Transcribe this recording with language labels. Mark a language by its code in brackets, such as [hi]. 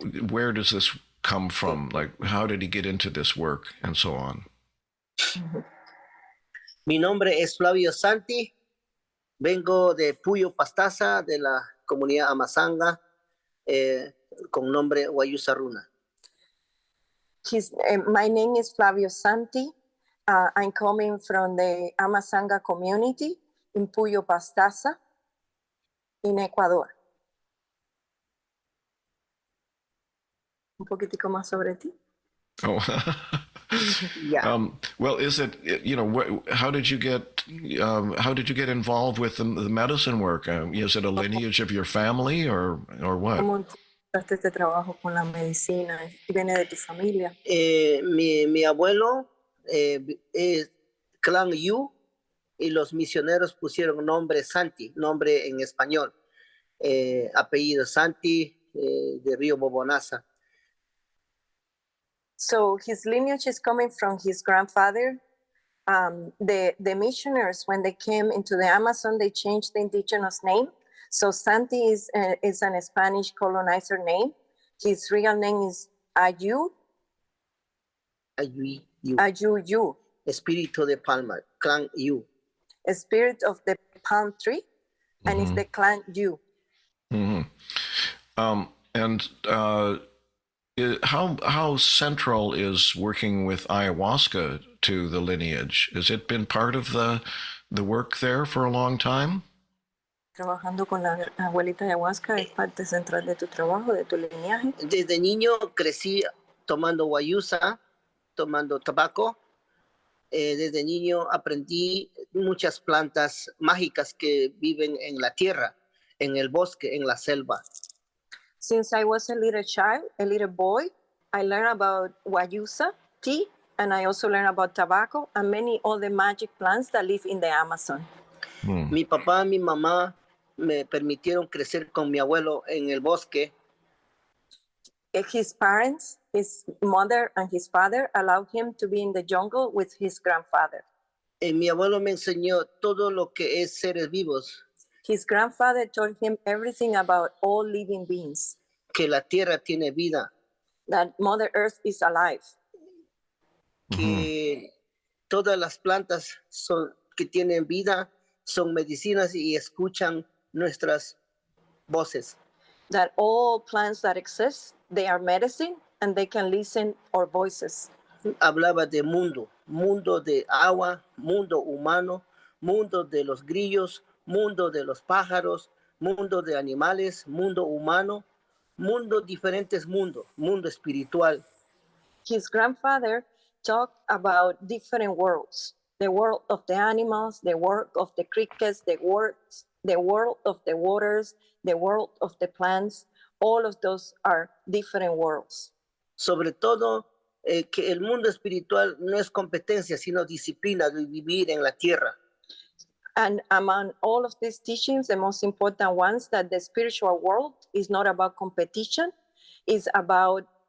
[en] Where does this come from? Like, how did he get into this work and so on? [es] Mi nombre es Flavio Santi. Vengo de Puyo Pastaza, de la comunidad Amazanga, con nombre Wayusa Runa. [en] My name is Flavio Santi. I'm coming from the Amazanga community in Puyo Pastaza in Ecuador. [es] Un poquitico más sobre ti. [en] Oh, Yeah. well, is it, how did you get involved with the medicine work? Is it a lineage of your family or what? [es] Haces este trabajo con la medicina y viene de tu familia. Mi abuelo es clan Yu y los misioneros pusieron nombre Santi, nombre en español, apellido Santi de Río Bobonaza. [en] So his lineage is coming from his grandfather. The missionaries, when they came into the Amazon, they changed the indigenous name. So Santi is an Spanish colonizer name. His real name is Ayu. Ayu Yu. Ayu Yu. [es] Espíritu de Palma, clan Yu. [en] A spirit of the palm tree, and it's the clan Yu. And how central is working with ayahuasca to the lineage? Has it been part of the work there for a long time? [es] Trabajando con la abuelita ayahuasca es parte central de tu trabajo, de tu lineaje. Desde niño crecí tomando guayusa, tomando tabaco. Desde niño aprendí muchas plantas mágicas que viven en la tierra, en el bosque, en la selva. [en] Since I was a little child, a little boy, I learned about Wayusa tea, and I also learned about tobacco and many other magic plants that live in the Amazon. [es] Mi papá y mi mamá me permitieron crecer con mi abuelo en el bosque. [en] His parents, his mother and his father allowed him to be in the jungle with his grandfather. [es] Mi abuelo me enseñó todo lo que es seres vivos. [en] His grandfather taught him everything about all living beings. [es] Que la tierra tiene vida. [en] That Mother Earth is alive. [es] Que todas las plantas que tienen vida son medicinas y escuchan nuestras voces. [en] That all plants that exist, they are medicine and they can listen our voices. [es] Hablaba de mundo, mundo de agua, mundo humano, mundo de los grillos, mundo de los pájaros, mundo de animales, mundo humano, mundo diferentes mundos, mundo espiritual. [en] His grandfather talked about different worlds, the world of the animals, the world of the crickets, the world of the waters, the world of the plants. All of those are different worlds. [es] Sobre todo, que el mundo espiritual no es competencia, sino disciplina de vivir en la tierra. [en] And among all of these teachings, the most important ones, that the spiritual world is not about competition, is about